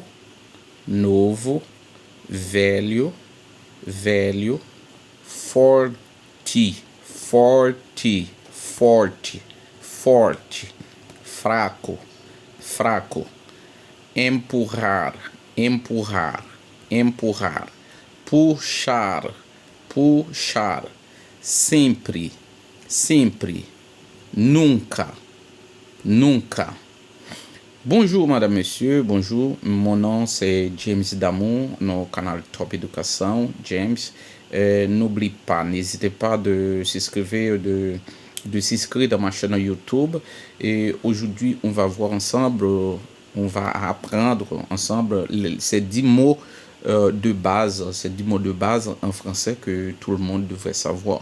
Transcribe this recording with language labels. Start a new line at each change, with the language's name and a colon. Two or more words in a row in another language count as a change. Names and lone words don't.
Portuguese: novo, velho, velho, forte, forte, forte, forte, fraco, fraco, empurrar, empurrar, empurrar, puxar, puxar, sempre, sempre, nunca, nunca.
French: Bonjour madame, monsieur, bonjour. Mon nom c'est James Damour,
Portuguese: no canal
French: Top Éducation, James. N'oublie pas, n'hésitez pas de s'inscrire, de s'inscrire dans ma chaîne YouTube. Et aujourd'hui, on va voir ensemble, on va apprendre ensemble ces 10 mots de base, ces 10 mots de base en français que tout le monde devrait savoir.